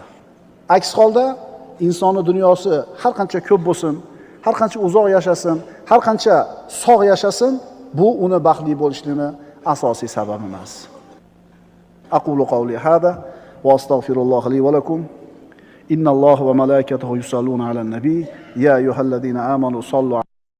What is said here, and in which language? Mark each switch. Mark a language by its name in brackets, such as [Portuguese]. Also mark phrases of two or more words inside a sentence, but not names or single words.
[Uzbek] Aks holda insonning dunyosi har qancha ko'p bo'lsin, har qancha uzoq yashasin, har qancha sog' yashasin, bu uni baxtli bo'lishligining asosiy sababi emas. [Arabic] أقول قولي هذا وأستغفر الله لي ولكم. إن الله وملائكته يصلون على النبي يا أيها الذين آمنوا صلوا